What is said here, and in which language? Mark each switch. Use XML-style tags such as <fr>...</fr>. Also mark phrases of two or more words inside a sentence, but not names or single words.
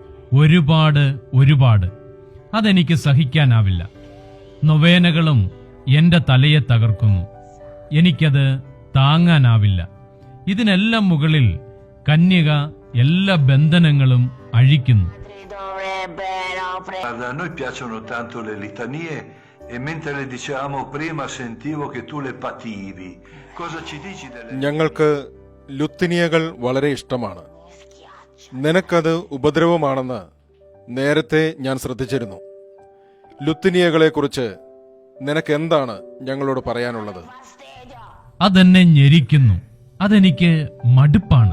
<ml>ഒരുപാട്. അതെനിക്ക് സഹിക്കാനാവില്ല. നൊവേനകളും എന്റെ തലയെ തകർക്കുന്നു. എനിക്കത് താങ്ങാനാവില്ല. ഇതിനെല്ലാം മുകളിൽ കന്യക എല്ലാ ബന്ധനങ്ങളും അഴിക്കുന്നു.</ml> <it>Guarda, a noi piacciono tanto le litanie e mentre le dicevamo prima sentivo che tu le pativi. Cosa ci dici delle...</it> <ml>ഞങ്ങൾക്ക് ലുത്തിനിയകൾ വളരെ ഇഷ്ടമാണ്. നിനക്കത് ഉപദ്രവമാണെന്ന് നേരത്തെ ഞാൻ ശ്രദ്ധിച്ചിരുന്നു. ലുത്തിനിയകളെക്കുറിച്ച് നിനക്ക് എന്താണ് ഞങ്ങളോട് പറയാനുള്ളത്? അതെന്നെ ഞെരിക്കുന്നു. അതെനിക്ക് മടുപ്പാണ്.</ml>